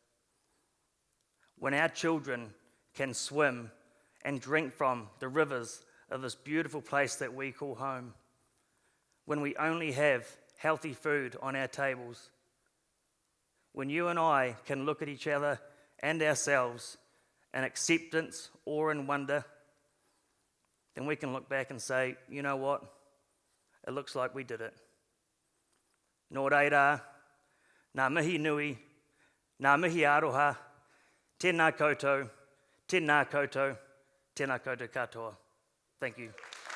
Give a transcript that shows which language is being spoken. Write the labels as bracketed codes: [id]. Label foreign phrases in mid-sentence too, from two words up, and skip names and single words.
[en] When our children can swim and drink from the rivers of this beautiful place that we call home, when we only have healthy food on our tables, when you and I can look at each other and ourselves in acceptance, awe and wonder, then we can look back and say, you know what? It looks like we did it. [mi] Nō reira, ngā mihi nui, ngā mihi aroha, tēnā koutou, tēnā koutou, tēnā koutou katoa. [en] Thank you.